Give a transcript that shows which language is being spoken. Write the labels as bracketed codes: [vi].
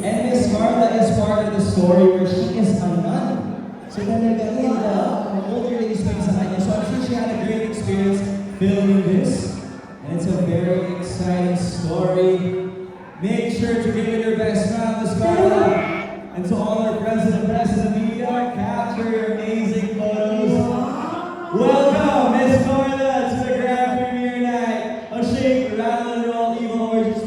[en] And Miss Carla is part of the story where she is a nun. [tl] So talagang ang [en] older ladies [tl] pa sa kanya. [en] So I'm sure she had a great experience filming this. And it's a very exciting story. Make sure to give it your best round, Miss Carla. And to all our friends and the press and the media, capture your amazing photos. Welcome, Miss Carla, to the grand premiere night of Shake, Rattle, and Roll Evil Origins.